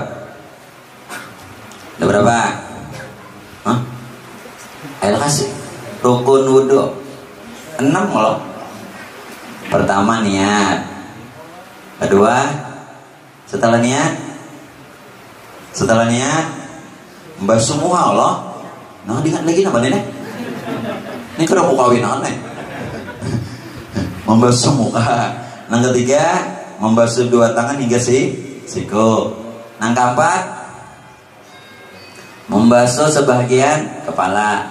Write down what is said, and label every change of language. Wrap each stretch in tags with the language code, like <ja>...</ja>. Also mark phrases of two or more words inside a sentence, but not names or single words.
<id>Ada berapa? Ayo kasih. Rukun wudhu 6 loh. Pertama niat. Kedua, setelah niat membasuh muka Allah.</id> <bjn>Nah, diingat lagi apa nenek? Ini kada mau kawinan nih.</bjn> <id>Membasuh muka.</id> <bjn>Nang ketiga, membasuh 2 tangan hingga siku. Nang keempat, membasuh sebagian kepala.</bjn>